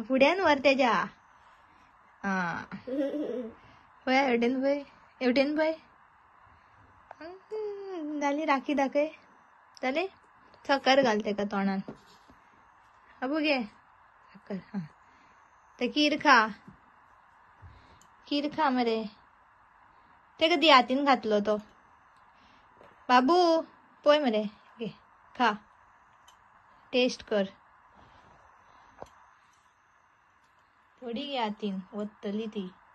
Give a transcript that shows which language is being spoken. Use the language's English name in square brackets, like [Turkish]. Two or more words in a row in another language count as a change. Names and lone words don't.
[Konkani] पुढ्यांवर त्याच्या होय एवढेन बाय एवढेन बाय झाली. राखी दाखय झाले. साखर घालते का तोंडान. अबू घे साखर. ते खीर खा मरे. ते कधी हातीन घातलो तो बाबू पोय मरे. घे खा टेस्ट कर. थोडी घे हातीन वतली ती.